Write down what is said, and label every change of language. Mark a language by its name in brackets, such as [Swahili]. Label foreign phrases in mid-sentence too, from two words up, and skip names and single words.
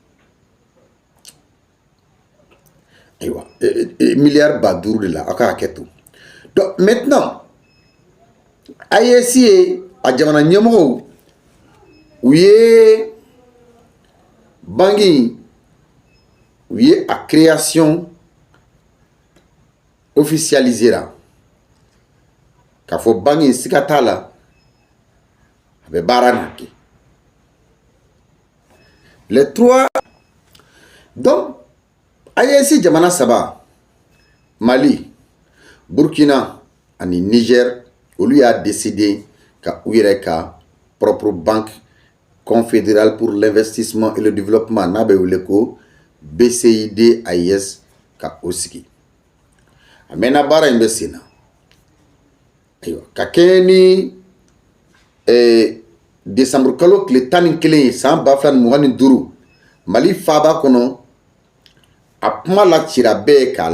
[Bambara] ayiwa miliyari ba duuru de la aw ka hakɛ to [French] donc maintenant [Bambara] AES ye a jamana ɲɛmɔgɔw u ye banque u ye a création officialisé la k'a fɔ banque siga t'a la a bɛ baara na kɛ les [French] trois donc [Bambara] AES jamana saba Mali Burkina ani Niger olu y'a décidé ka u yɛrɛ ka [French] propre banque confédérale pour l'investissement et le développement [Bambara] n'a bɛ wele ko BCID AES ka o sigi a mɛnna baara in bɛ sen na ayiwa ka kɛɲɛ ni décembre kalo tile 11 ye san 2025 Mali faaba kɔnɔ a kuma lacira bɛɛ k'a